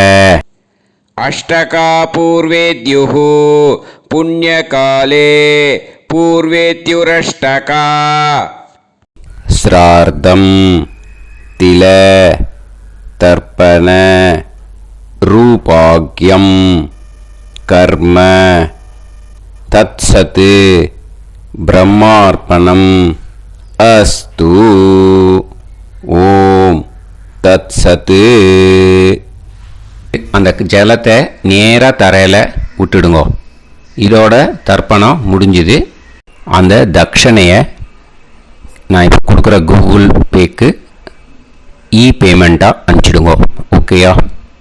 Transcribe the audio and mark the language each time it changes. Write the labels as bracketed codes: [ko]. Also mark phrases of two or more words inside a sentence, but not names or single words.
[sa] अष्टकापूर्वेद्युः पुण्यकाले पूर्वेत्युरष्टका. श्रार्धं तिल तर्पण रूपाग्यं कर्म तत्सत् ब्रह्मार्पणम् अस्तु. ॐ तत्सत्. [ta] அந்த ஜலத்தை நேராக தரையில் விட்டுடுங்க. இதோட தர்ப்பணம் முடிஞ்சுது. அந்த தட்சணையை நான் இப்போ கொடுக்குற கூகுள் பேக்கு பேமெண்ட்டாக அனுப்பிச்சிடுங்க.